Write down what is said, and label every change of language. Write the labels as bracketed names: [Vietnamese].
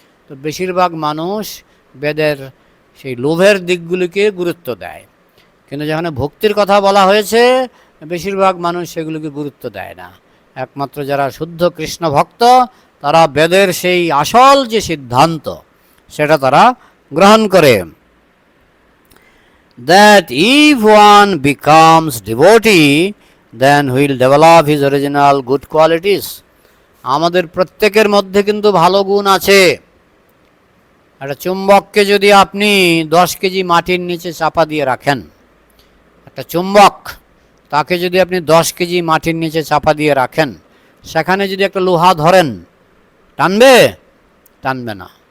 [Bangla] তো বেশিরভাগ মানুষ বেদের সেই লোভের দিকগুলিকে গুরুত্ব দেয়, কিন্তু যেখানে ভক্তির কথা বলা হয়েছে বেশিরভাগ মানুষ সেগুলিকে গুরুত্ব দেয় না। একমাত্র যারা শুদ্ধ কৃষ্ণ ভক্ত তারা বেদের সেই আসল যে সিদ্ধান্ত সেটা তারা গ্রহণ করে। [English] That if one becomes devotee, then he will develop his original good qualities. [Bangla] আমাদের প্রত্যেকের মধ্যে কিন্তু ভালো গুণ আছে। একটা চুম্বককে যদি আপনি 10 কেজি মাটির নিচে চাপা দিয়ে রাখেন, একটা চুম্বক, তাকে যদি আপনি 10 কেজি মাটির নিচে চাপা দিয়ে রাখেন, সেখানে যদি একটা লোহা ধরেন, টানবে? টানবে না।